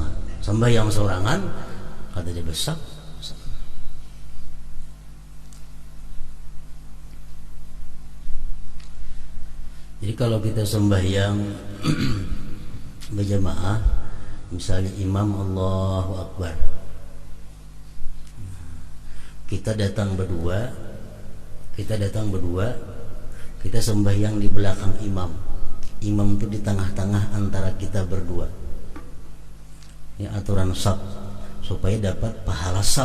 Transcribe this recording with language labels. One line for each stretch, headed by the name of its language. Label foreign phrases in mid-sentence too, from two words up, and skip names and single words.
Indonesian: Sembahyang sorangan kada ada saf. Jadi kalau kita sembahyang berjamaah, misalnya imam
Arabic: الله أكبر,
Indonesian: kita datang berdua, kita sembahyang di belakang imam. Imam itu di tengah-tengah antara kita berdua. Ini aturan saf supaya dapat pahala saf.